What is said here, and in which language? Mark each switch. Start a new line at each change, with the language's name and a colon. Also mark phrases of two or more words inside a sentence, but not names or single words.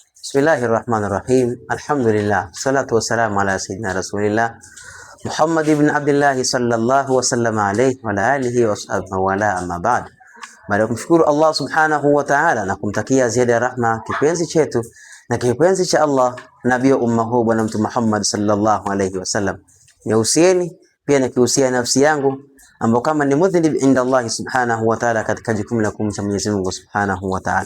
Arabic: Bismillahirrahmanirrahim. Alhamdulillah. الصلاة والسلام على سيدنا رسول الله محمد بن عبد الله صلى الله وسلم عليه وعلى آله وصحبه وعلى أما بعد.
Swahili: Baada ya kumshukuru Allah
Arabic: سبحانه وتعالى
Swahili: na kumtakia ziada ya rahma kipenzi chetu na kipenzi cha Allah nabii wa umma huu bwana mtume Muhammad
Arabic: صلى الله عليه وسلم,
Swahili: nihusieni pia nikihusia nafsi yangu ambao kama ni
Arabic: مذنب عند الله سبحانه وتعالى,
Swahili: katika jukumu la kumcha Mwenyezi Mungu
Arabic: سبحانه وتعالى.